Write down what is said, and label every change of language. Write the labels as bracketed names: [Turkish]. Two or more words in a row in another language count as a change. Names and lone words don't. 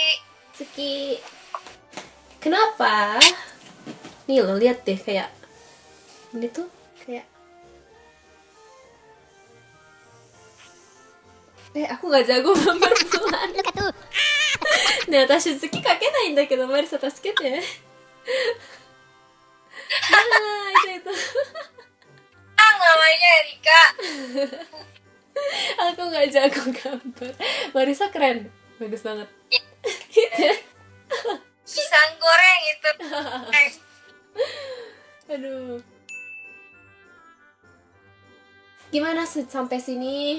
[Indonesian] Tsuki. Kenapa? Nih lo lihat deh, kayak ini tuh kayak aku nggak jago gambar bulan. Nah, [Japanese] 月書けないんだけど、マリサ助けて。 [Indonesian] Nah, itu. Namanya Erika. Aku nggak jago gambar. Marisa keren, bagus banget. Gitu. Pisang goreng itu. Aduh. Gimana sampai sini?